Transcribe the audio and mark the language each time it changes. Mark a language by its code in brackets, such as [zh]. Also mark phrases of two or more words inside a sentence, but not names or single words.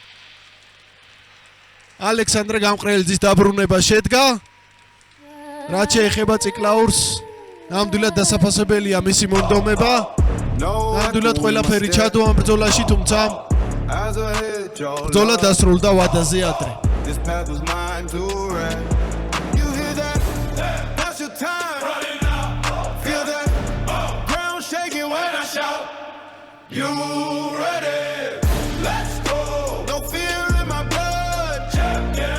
[ka] ალექსანდრე გამყრელიძის დაბრუნება შედგა. რაც შეეხება ციკლაურს, ნამდვილად დასაფასებელია მისი მონდომება. ნამდვილად ყველაფერი ჩადო ამ ბრძოლაში, თუმცა ბრძოლა დასრულდა ვადაზე ადრე. [en] You ready? Let's go. No fear in my blood. Champion.